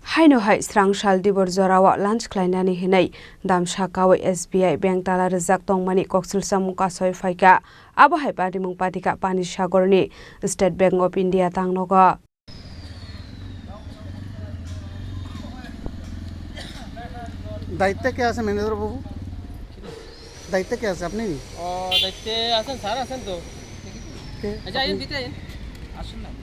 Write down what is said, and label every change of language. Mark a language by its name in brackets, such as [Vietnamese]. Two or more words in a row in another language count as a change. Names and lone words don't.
[Kok Borok] Haino hai srangshal dibor zorawa lunch klainani hinai damsha kawi SBI bank tala rizak tongmani koksil samuka soi faika abo hai party mung patika pani sagorni State Bank of India tangnoga [Bangla] দায়িত্বে কে আছে ম্যানেজার বাবু দায়িত্বে কে আছে আপনি দায়িত্বে আছেন স্যার আছেন তো কে আচ্ছা আইন দিতে আসুন না